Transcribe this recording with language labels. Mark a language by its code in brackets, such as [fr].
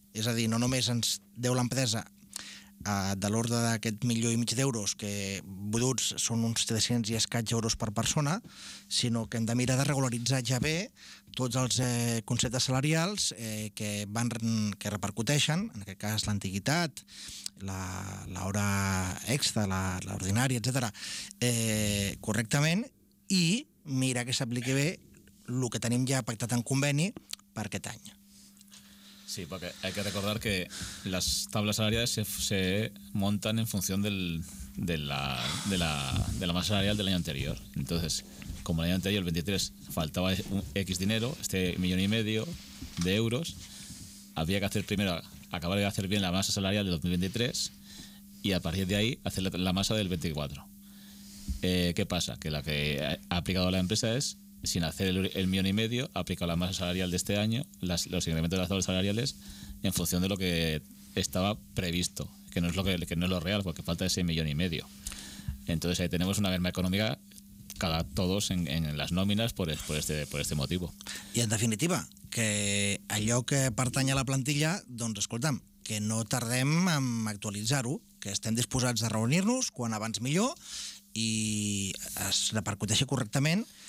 [ca] És a dir, no només ens deu l'empresa de l'ordre d'aquest milió i mig d'euros, que bruts són uns 300 i escaig euros per persona, sinó que hem de mirar de regularitzar ja bé tots els conceptes salarials que repercuteixen, en aquest cas l'antiguitat, l'hora extra, l'ordinària, etc., correctament, i mirar que s'apliqui bé el que tenim ja pactat en conveni per aquest any. [es] Sí, porque hay que recordar que las tablas salariales se montan en función de la masa salarial del año anterior. Entonces, como el año anterior, el 23, faltaba un X dinero, este millón y medio de euros, había que hacer primero, acabar de hacer bien la masa salarial del 2023 y a partir de ahí hacer la masa del 24. ¿Qué pasa? Que la que ha aplicado la empresa es, sin hacer el millón y medio, ha aplicado la masa salarial de este año, los incrementos de las tablas salariales, en función de lo que estaba previsto, que no es lo real, porque falta ese millón y medio. Entonces ahí tenemos una merma económica cada todos en las nóminas por este motivo. Y en definitiva, [ca] que allò que pertany a la plantilla, doncs escolta'm, que no tardem en actualitzar-ho, que estem disposats a reunir-nos quan abans millor i es repercuteixi correctament